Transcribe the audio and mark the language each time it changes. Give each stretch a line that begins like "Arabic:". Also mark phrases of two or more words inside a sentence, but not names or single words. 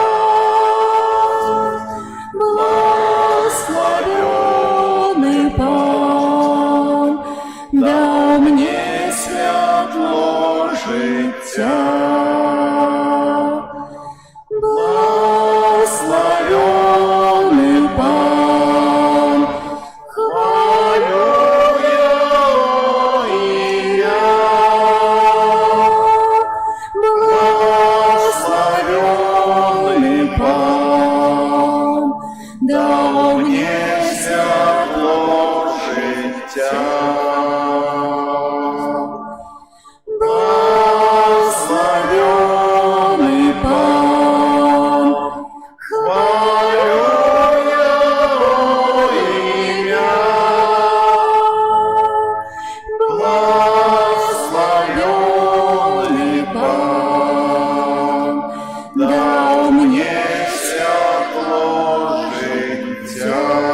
Russian: Благословенный Пан, да мне
Ukrainian: світло життя.
Russian: Благословенный Пан, хвалю Его имя. Благословенный Пан, дал мне
Ukrainian: світло життя.
Russian: Благословенный Пан, хвалю Его имя. Благословенный Пан, дал мне
Ukrainian: світло життя.